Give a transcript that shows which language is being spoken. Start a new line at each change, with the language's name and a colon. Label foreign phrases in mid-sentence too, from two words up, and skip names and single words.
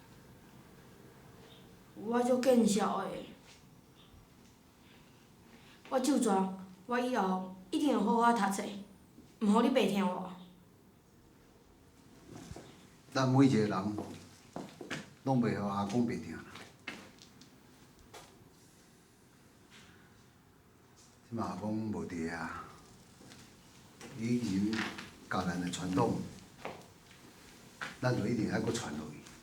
Min Nan Chinese: 我足见笑的。我就转，我以后一定会好好读册，毋互你白听我。咱每一个人，拢袂互阿公白听啦。即马阿公无伫啊。以前教咱的传统，咱就一定爱搁传落去。